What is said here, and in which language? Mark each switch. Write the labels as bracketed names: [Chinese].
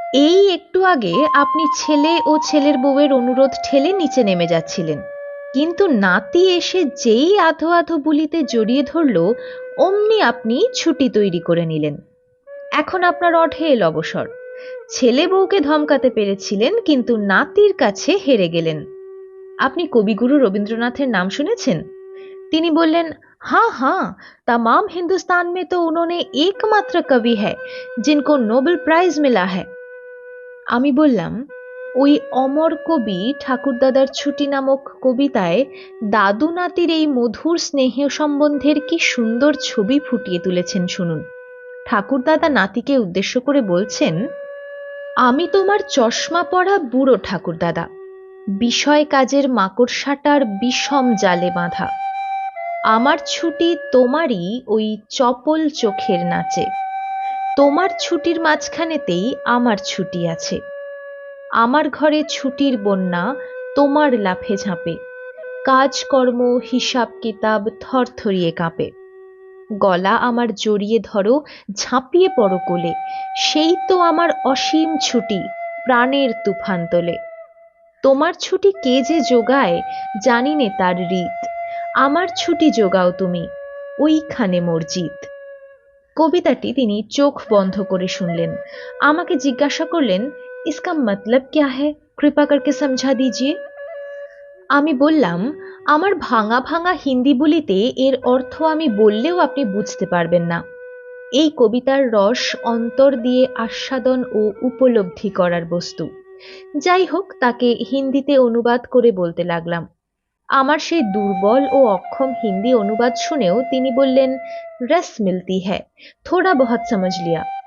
[Bangla] এই একটু আগে আপনি ছেলে ও ছেলের বউয়ের অনুরোধ ঠেলে নিচে নেমে যাচ্ছিলেন, কিন্তু নাতি এসে যেই আধো আধো বুলিতে জড়িয়ে ধরল, অমনি আপনি ছুটি তৈরি করে নিলেন। এখন আপনার অঢেল অবসর। ছেলে বউকে ধমকাতে পেরেছিলেন, কিন্তু নাতির কাছে হেরে গেলেন। আপনি কবিগুরু রবীন্দ্রনাথের নাম শুনেছেন? তিনি বললেন, [Hindi] हाँ हाँ, तमाम हिंदुस्तान में तो उन्होंने एकमात्र कवि है जिनको नोबेल प्राइज मिला है। [Bangla] আমি বললাম, ওই অমর কবি ঠাকুরদাদার ছুটি নামক কবিতায় দাদু নাতির এই মধুর স্নেহ সম্বন্ধের কি সুন্দর ছবি ফুটিয়ে তুলেছেন শুনুন। ঠাকুরদাদা নাতিকে উদ্দেশ্য করে বলছেন, আমি তোমার চশমা পরা বুড়ো ঠাকুরদাদা, বিষয় কাজের মাকড়সাটার বিষম জালে বাঁধা। আমার ছুটি তোমারই ওই চপল চোখের নাচে। তোমার ছুটির মাঝখানেতেই আমার ছুটি আছে। আমার ঘরে ছুটির বন্যা, তোমার লাফে ঝাঁপে, কাজকর্ম হিসাব কিতাব থরথরিয়ে কাঁপে। গলা আমার জড়িয়ে ধরো, ঝাঁপিয়ে পড়ো কোলে, সেই তো আমার অসীম ছুটি, প্রাণের তুফান তোলে। তোমার ছুটি কে যে যোগায় জানি নে তার রীত, আমার ছুটি যোগাও তুমি, ওইখানে মোর জিত। কবিতাটি তিনি চোখ বন্ধ করে শুনলেন। আমাকে জিজ্ঞাসা করলেন, [Hindi] इसका मतलब क्या है, कृपा करके समझा दीजिए। [Bangla] আমি বললাম, আমার ভাঙা ভাঙা হিন্দি বলিতে এর অর্থ আমি বললেও আপনি বুঝতে পারবেন না। এই কবিতার রস অন্তর দিয়ে আস্বাদন ও উপলব্ধি করার বস্তু। যাই হোক, তাকে হিন্দিতে অনুবাদ করে বলতে লাগলাম। আমার সেই দুর্বল ও অক্ষম হিন্দি অনুবাদ শুনেও তিনি বললেন, [Hindi] রস মিলতি হ্যায়, থোড়া বহুত সমঝ লিয়া।